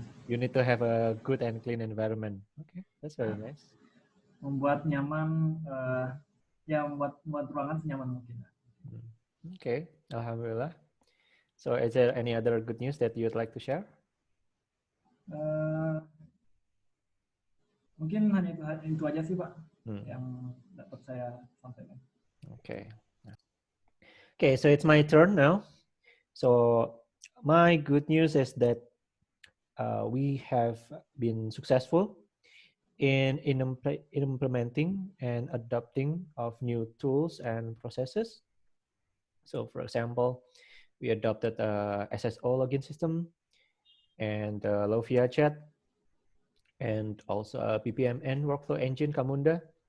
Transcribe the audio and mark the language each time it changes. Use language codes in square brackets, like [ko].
[en] You need to have a good and clean environment. Okay, that's very nice. [id] Membuat nyaman, ya membuat ruangan senyaman mungkin. [en] Okay, alhamdulillah. So is there any other good news that you'd like to share? [id] Mungkin hanya itu aja sih Pak yang dapat saya sampaikan. [en] Okay. Okay, so it's my turn now. So my good news is that we have been successful in implementing and adopting of new tools and processes. So for example, we adopted a SSO login system and Lovia chat, and also a BPMN workflow engine, Camunda.